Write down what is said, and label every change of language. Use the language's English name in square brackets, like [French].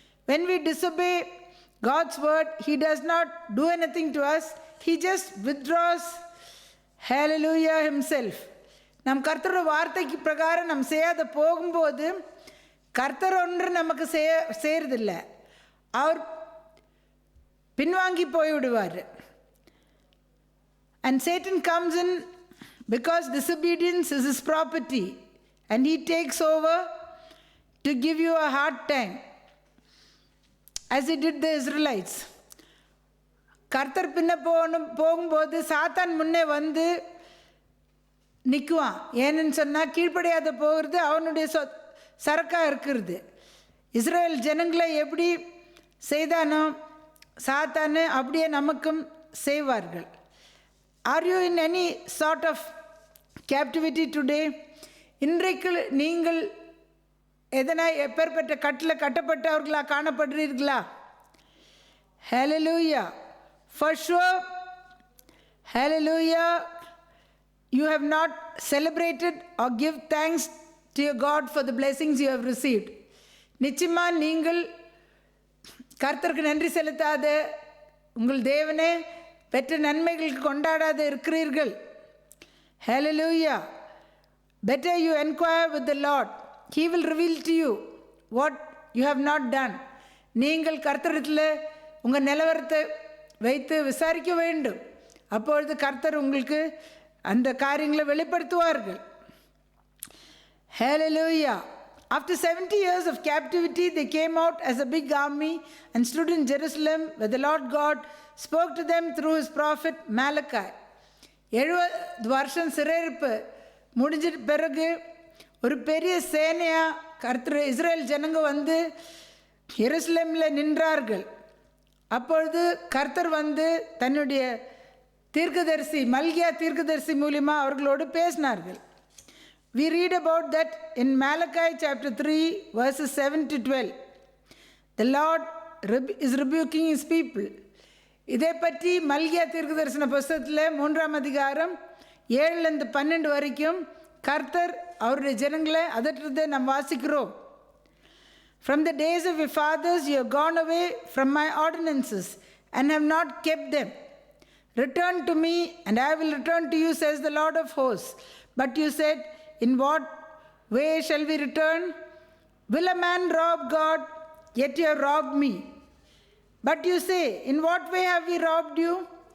[English] When we disobey God's word, he does not do anything to us. He just withdraws, hallelujah, himself. [Tamil] நம் கர்த்தரோட வார்த்தைக்கு பிரகாரம் நம்ம செய்யாத போகும்போது கர்த்தர் ஒன்று நமக்கு செய்யறதில்லை, அவர் பின்வாங்கி போய்விடுவார். [English] And Satan comes in because disobedience is his property and he takes over to give you a hard time as he did the Israelites. [Tamil] கர்த்தர் பின்ன போகும்போது சாத்தான் முன்னே வந்து நிற்குவான். ஏன்னு சொன்னால் கீழ்ப்படியாத போகிறது அவனுடைய சரக்காக இருக்கிறது. இஸ்ரேல் ஜனங்களை எப்படி செய்தானோ சாத்தானு அப்படியே நமக்கும் செய்வார்கள். [English] Are you in any sort of captivity today? [Tamil] இன்றைக்கு நீங்கள் எதனா எப்பேற்பட்ட கட்டில் கட்டப்பட்டவர்களாக காணப்படுறீர்களா? [English] Hallelujah. For sure, hallelujah, you have not celebrated or give thanks to your God for the blessings you have received. [Tamil] நிச்சயமாக நீங்கள் கர்த்தருக்கு நன்றி செலுத்தாத, உங்கள் தேவனே பெற்ற நன்மைகளுக்கு கொண்டாடாத இருக்கிறீர்கள். [English] Hallelujah. Better you inquire with the Lord. He will reveal to you what you have not done. [Tamil] நீங்கள் கர்த்தரிடத்தில் உங்கள் நிலவரத்தை வைத்து விசாரிக்க வேண்டும். அப்பொழுது கர்த்தர் உங்களுக்கு அந்த காரியங்களை வெளிப்படுத்துவார்கள். [English] Hallelujah. After 70 years of captivity, they came out as a big army and stood in Jerusalem, where the Lord God spoke to them through his prophet Malachi. [Tamil] 70 வருஷம் சிறையிருப்பு முடிஞ்ச பிறகு ஒரு பெரிய சேனையாக கர்த்தர் இஸ்ரேல் ஜனங்க வந்து எருசலேமில் நின்றார்கள். அப்பொழுது கர்த்தர் வந்து தன்னுடைய தீர்க்கதரிசி மல்கியா தீர்க்கதரிசி மூலமாக அவர்களோடு பேசினார்கள். [English] We read about that in Malachi chapter 3 verses 7 to 12. The Lord is rebuking his people. [Tamil] இதை பற்றி மல்கியா தீர்க்கதரிசன புஸ்தகத்தில் 3ஆம் அதிகாரம் 7-12 வரைக்கும் கர்த்தர் அவருடைய ஜனங்களை அதற்றதை நாம் வாசிக்கிறோம். [English] From the days of your fathers you have gone away from my ordinances and have not kept them. Return to me and I will return to you, says the Lord of hosts. But you said, in what way shall we return? Will a man rob God? Yet you have robbed me. But you say, in what way have we robbed you?